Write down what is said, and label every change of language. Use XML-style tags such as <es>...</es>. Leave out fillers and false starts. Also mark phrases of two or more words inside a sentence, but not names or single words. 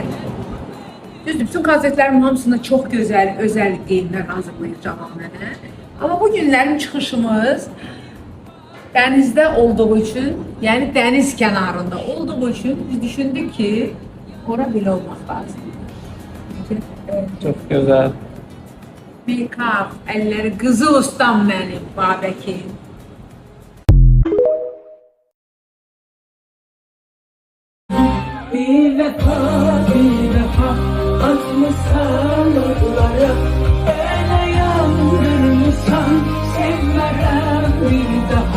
<az>Düzdür, bütün konsertlərimin hamısında çox gözəl, özəl geyimlər hazırlayır Cəmal mənə. Amma bu günlərin çıxışımız dənizdə olduğu üçün, yəni dəniz kənarında olduğu üçün biz düşündük ki, ora belə olmaq lazım.</az> <tr>Çok güzel.</tr> <az>Make-up, əlləri qızıl ustam mənim, Babəkin.</az> <tr>Bir vefa atmışsan yollara, bana yandırmışsan sevmərəm bir daha.</tr>